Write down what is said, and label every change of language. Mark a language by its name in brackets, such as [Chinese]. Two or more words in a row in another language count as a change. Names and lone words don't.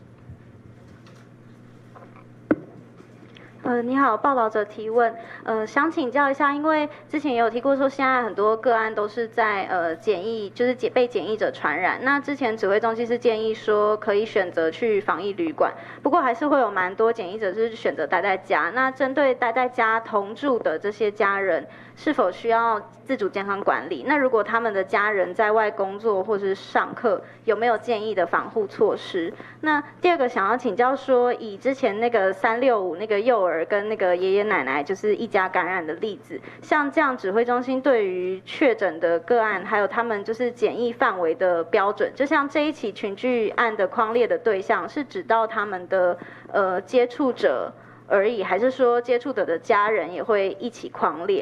[Chinese] 你好，報道者提問，想請教一下，因為之前也有提過說，現在很多個案都是在檢疫，就是被檢疫者傳染。那之前指揮中心是建議說可以選擇去防疫旅館，不過還是會有蠻多檢疫者是選擇待在家。那針對待在家同住的這些家人，是否需要自主健康管理？那如果他們的家人在外工作或是上課，有沒有建議的防護措施？那第二個想要請教說，以之前那個365那個幼兒跟那個爺爺奶奶就是一家感染的例子，像這樣指揮中心對於確診的個案，還有他們就是檢疫範圍的標準，就像這一起群聚案的匡列的對象是指到他們的接觸者而已，還是說接觸者的家人也會一起匡列？